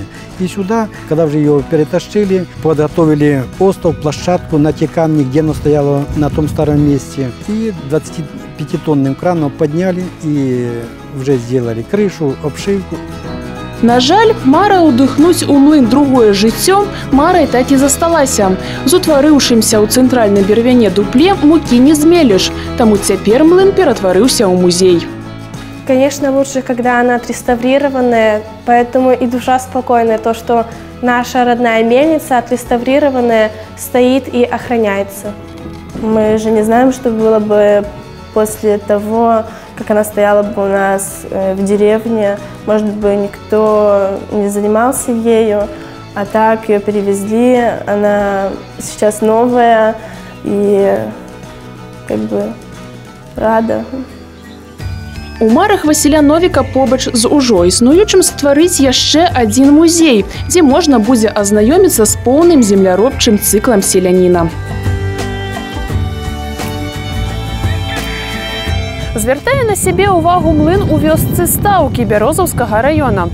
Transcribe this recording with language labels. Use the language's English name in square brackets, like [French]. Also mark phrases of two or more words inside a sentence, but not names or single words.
[Russian] И сюда, когда уже ее перетащили, подготовили остов, площадку на те камни, где оно стояло на том старом месте. И 25-тонным краном подняли и уже сделали крышу, обшивку. [Belarusian] На жаль, мара ўдыхнуць у млын другое жыццё марай так і засталася. З утварыўшымся ў цэнтральнай бервяне дупле мукі не змеліш, таму цяпер млын ператварыўся ў музей. [Russian] Конечно, лучше, когда она отреставрированная, поэтому и душа спокойная, то, что наша родная мельница отреставрированная стоит и охраняется. Мы же не знаем, что было бы после того, как она стояла бы у нас в деревне. Может быть, никто не занимался ею, а так ее перевезли, она сейчас новая и как бы рада. [Belarusian] У марах Васіля Новіка побач з ужо існуючым стварыць яшчэ адзін музей, дзе можна будзе азнаёміцца з поўным земляробчым цыклам селяніна. Звяртае на сябе ўвагу млын у вёсцы Стаўкі Бярозаўскага раёна.